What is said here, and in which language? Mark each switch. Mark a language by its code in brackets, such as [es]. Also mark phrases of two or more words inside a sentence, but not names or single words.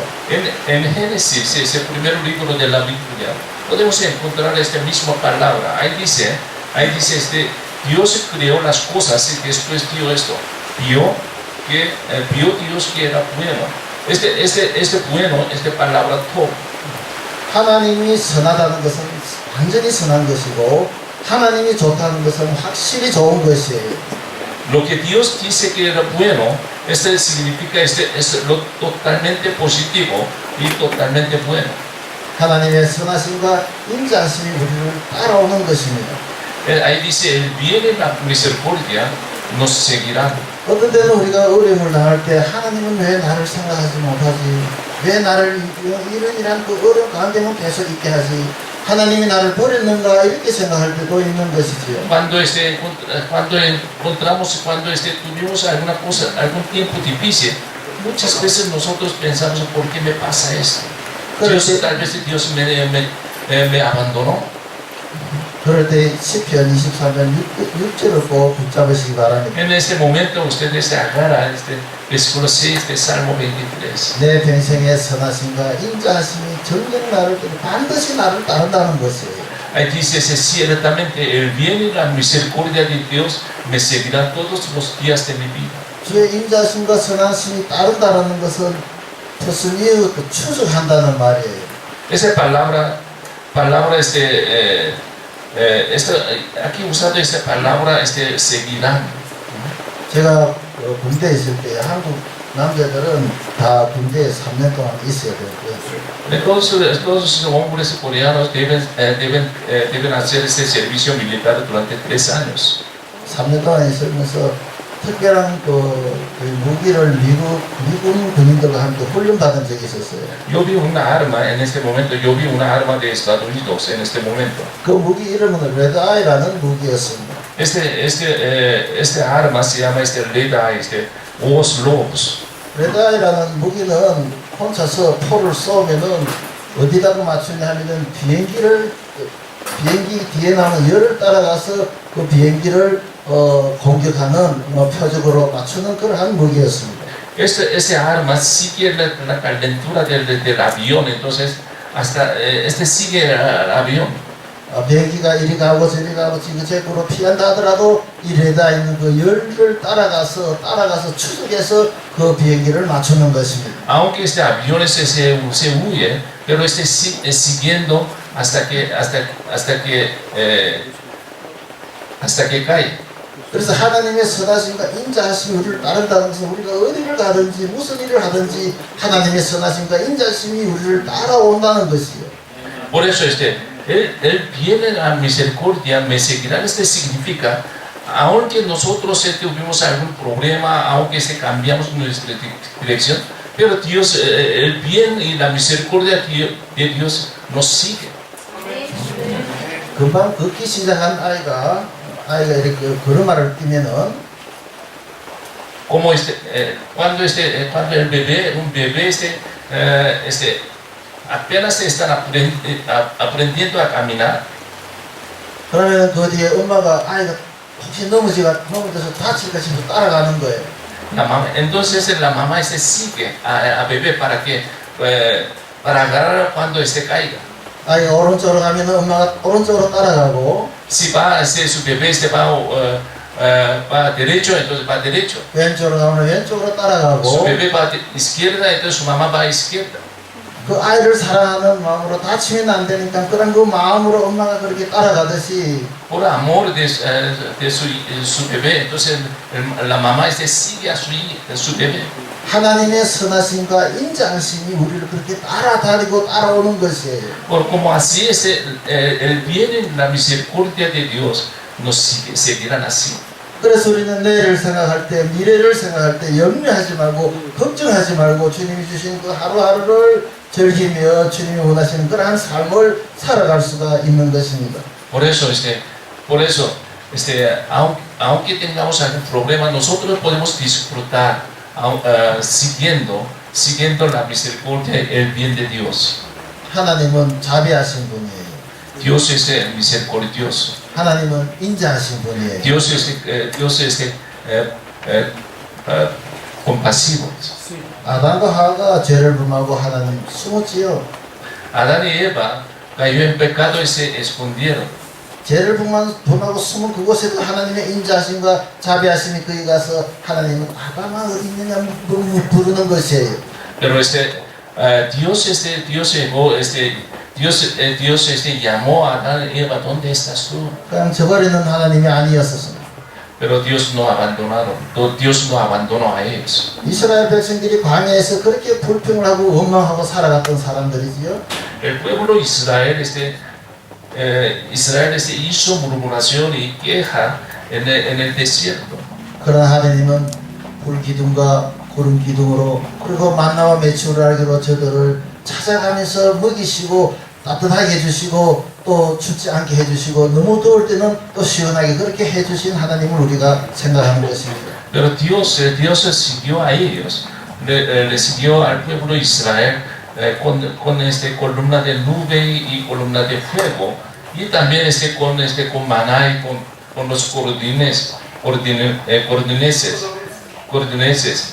[es] En Génesis, ese primer libro de la Biblia, podemos encontrar esta misma palabra. Ahí dice Dios creó las cosas y después dio esto. Vio Dios que era bueno. Bueno, esta palabra top. [ko] 하나님이 선하다는 것은 완전히 선한 것이고 하나님이 좋다는 것은 확실히 좋은 것이에요. [es] Lo que Dios dice que era bueno, significa es lo totalmente positivo y totalmente bueno. [ko] 하나님의 선하심과 인자하심이 우리를 따라오는 것입니다. [es] Ahí dice el bien y la misericordia nos seguirán. [ko] 어떤 때는 우리가 어려움을 당할 때 하나님은 왜 나를 생각하지 못하지? 왜 나를 이런 그 어려움 가운데만 계속 있게 하지? 하나님이 나를 버렸는가 이렇게 생각할 때도 있는 것이지요. [es] Cuando tuvimos alguna cosa, algún tiempo difícil, muchas veces nosotros pensamos ¿por qué me pasa esto? Tal vez Dios me abandonó. [ko] 그럴 때 시편 23편 6절을 꼭 붙잡으시기 바랍니다. [es] En este momento ustedes se agarran versículo 6 de Salmo 23. [ko] 내 평생의 선하심과 인자하심이 정녕 나를 반드시 나를 따른다는 것이에요. [es] Ahí dice ciertamente el bien y la misericordia de Dios me seguirán todos los días de mi vida. [ko] 주의 인자하심과 선하심이 따른다는 것은 터스니어 추적한다는 말이에요. [es] Esa palabra aquí usando esta palabra seguirán. [ko] 제가 군대에 있을 때 한국 남자들은 다 군대에 3년 동안 있어야 되고요. [es] Todos los hombres coreanos deben hacer este servicio militar durante 3 años. [ko] 3년 동안 있으면서 특별한 무기를 미군 군인들과 함께 훈련받은 적이 있었어요. [es] Yo vi una arma en este momento, de Estados Unidos en este momento. [ko] 그 무기 이름은 레드아이라는 무기였습니다. [es] Este arma se llama Red Eye, Ojos Lobos. [ko] 레드아이라는 무기는 혼자서 포를 쏘면은 어디다가 맞추냐 하면은 비행기 뒤에 나오는 열을 따라가서 그 비행기를 공격하는 표적으로 맞추는 그러한 무기였습니다. [es] Este arma sigue la calentura del avión, entonces hasta sigue el avión. [ko] 비행기가 이리 가고 저리 가고 지그재그로 피한다 하더라도 이 레드아이 있는 그 열을 따라가서 추적해서 그 비행기를 맞추는 것입니다. [es] Aunque este avión se huye, pero siguiendo hasta que cae. [ko] 그래서 하나님의 선하심과 인자하심이 우리를 따른다는 것은 우리가 어디를 가든지 무슨 일을 하든지 하나님의 선하심과 인자하심이 우리를 따라온다는 것이요. [es] Por eso el bien y la misericordia me seguirán. Significa, aunque nosotros tuvimos algún problema, aunque cambiamos nuestra dirección, pero Dios, el bien y la misericordia de Dios nos sigue. [ko] 금방 걷기 시작한 아이가 이렇게 걸음마를 뛰면은 [es] Como cuando el bebé, un bebé apenas están aprendiendo a caminar, [ko] 그러면 그 뒤에 엄마가 아이가 혹시 넘어져서 다칠까 싶어서 따라가는 거예요. [es] entonces la mamá sigue a bebé para agarrar cuando caiga. [ko] 아이가 오른쪽으로 가면 엄마가 오른쪽으로 따라가고, [es] Si su bebé va derecho, entonces va derecho. [ko] 왼쪽으로 가면 왼쪽으로 [es] Su [ko] 따라가고, [es] bebé va izquierda, entonces su mamá va a izquierda. [ko] 그 아이를 사랑하는 마음으로 다치면 안 되니까 그런 그 마음으로 엄마가 그렇게 따라가듯이 [es] Por amor de su bebé, entonces la mamá sigue a su bebé. [ko] 하나님의 선하심과 인자하심이 우리를 그렇게 따라다니고 따라오는 것이에요. [es] Como así el bien y la misericordia de Dios nos seguirán así. [ko] 그래서 우리는 내일을 생각할 때, 미래를 생각할 때 염려하지 말고 걱정하지 말고 주님이 주신 그 하루하루를 즐기며 주님이 원하시는 그러한 삶을 살아갈 수가 있는 것입니다. [es] Por eso, aunque tengamos algún problema, nosotros podemos disfrutar siguiendo la misericordia y el bien de Dios. [ko] 하나님은 자비하신 분이에요. [es] Dios es misericordioso. [ko] 하나님은 인자하신 분이에요. [es] Dios es compasivo. [ko] 아담과 하와가 죄를 범하고 하나님 숨었지요. [es] Adán y Eva cayó en pecado y se escondieron. [ko] 죄를 범하고 숨은 그곳에도 하나님의 인자하심과 자비하심이 거기 가서 하나님은 아담아 어디 있느냐 부르는 것이에요. [es] Pero Dios llamó a Adán y Eva, ¿dónde estás tú? [ko] 그냥 저버리는 하나님이 아니었었습니다. [es] Pero Dios no abandonó a ellos. [ko] 이스라엘 백성들이 광야에서 그렇게 불평을 하고 원망하고 살아갔던 사람들이지요. [es] El pueblo Israel hizo murmuración y queja en el desierto. [ko] 그러나 하나님은 불기둥과 구름기둥으로 그리고 만나와 매출을 알기로 저들을 찾아가면서 먹이시고 따뜻하게 해주시고 또 춥지 않게 해주시고 너무 더울 때는 또 시원하게 그렇게 해주신 하나님을 우리가 생각하는 것입니다. [es] Pero Dios siguió a ellos, le siguió al pueblo de Israel con columna de nube y columna de fuego, y también con maná y con los cordineses.